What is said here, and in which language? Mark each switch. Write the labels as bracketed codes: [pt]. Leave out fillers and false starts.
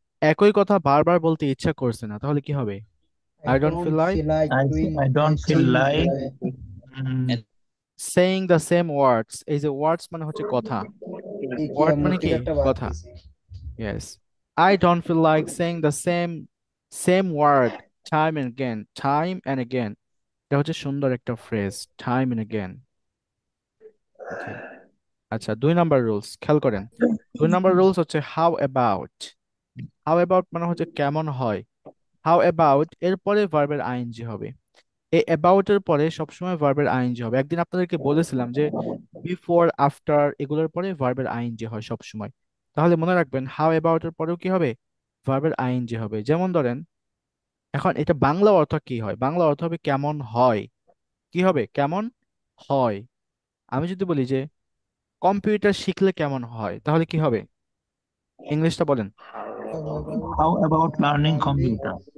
[bn] একই কথা বারবার বলতে ইচ্ছা করছে না, তাহলে কি হবে? [en] I don't feel like I don't feel like saying the same words. [bn] এই যে ওয়ার্ডস মানে হচ্ছে কথা, ওয়ার্ড মানে কি কথা। [en] Yes. I don't feel like saying the same word time and again. Time and again. [bn] এটা হচ্ছে সুন্দর একটা phrase, [en] time and again. Okay. [bn] আচ্ছা, 2 নাম্বার রুলস খেয়াল করেন। 2 নাম্বার রুলস হচ্ছে how about. How about মানে হচ্ছে কেমন হয়। How about এরপরে ভার্বের আইএনজি হবে। এই অ্যাবাউট এর পরে সবসময় ভার্বের আইএনজি হবে। একদিন আপনাদেরকে বলেছিলাম যে বিফোর, আফটার এগুলোর পরে ভার্বের আইএনজি হয় সব সময়। তাহলে মনে রাখবেন হাউ অ্যাবাউট এর পরেও কি হবে, ভার্বের আইএনজি হবে। যেমন ধরেন, এখন এটা বাংলা অর্থ কি হয়, বাংলা অর্থ হবে কেমন হয়, কি হবে, কেমন হয়। আমি যদি বলি যে কম্পিউটার শিখলে কেমন হয়, তাহলে কি হবে, ইংলিশটা বলেন। [en] how about learning computer?